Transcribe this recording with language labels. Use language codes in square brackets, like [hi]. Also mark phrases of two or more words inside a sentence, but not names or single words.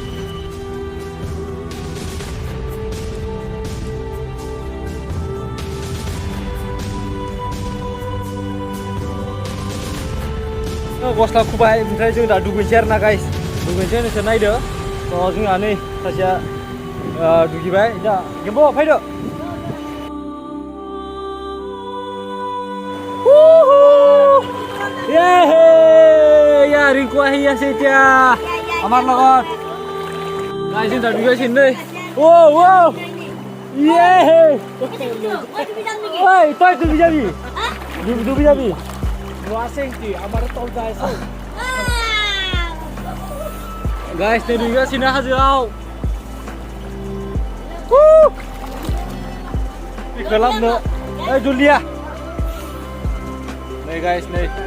[brx] गस्ला खुबाय ओमफ्राय जों दा दुगैनोसै आरो ना गाइस दुगैनोसै नोंसोर नायदो स' जोंहा नै सासेया दुगैबाय दा गेम्बु फैदो [as] या रिंकु আহিছে এতিয়া আমাৰ লগত গাইছ [brx] दा दुगैगासिनो नै ओइ तय दुगै जाबि दुगै जाबि वासेंति आमार तल जायसै गाइस नै दुगैगासिनो हाजोआव खालामनो ओइ जुलिया नै गाइस नै